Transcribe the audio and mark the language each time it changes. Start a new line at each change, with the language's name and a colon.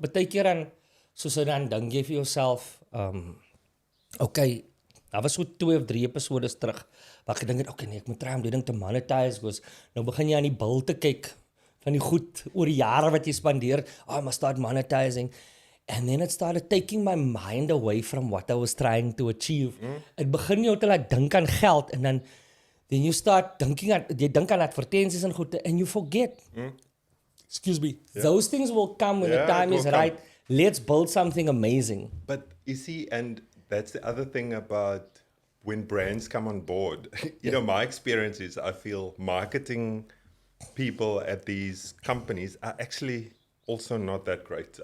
Afrikaans: Baie keer dan, soos dan dink jy vir jouself, okay, daar was so 2 of 3 episodes terug, waar ek gedink het, okay, nee, ek moet try om die ding te monetize, because nou begin jy aan die bil te kyk, van die goed, oor die jare wat jy spandeer,
English: I must start monetizing. And then it started taking my mind away from what I was trying to achieve.
Afrikaans: Het begin jou te laat dink aan geld, en
English: then you start thinking
Afrikaans: aan, jy dink aan advertensies en goede,
English: and you forget. Excuse me. Yeah. Those things will come when the time is right. Let's build something amazing. But you see, and that's the other thing about when brands come on board. My experience is I feel marketing people at these companies are actually also not that great.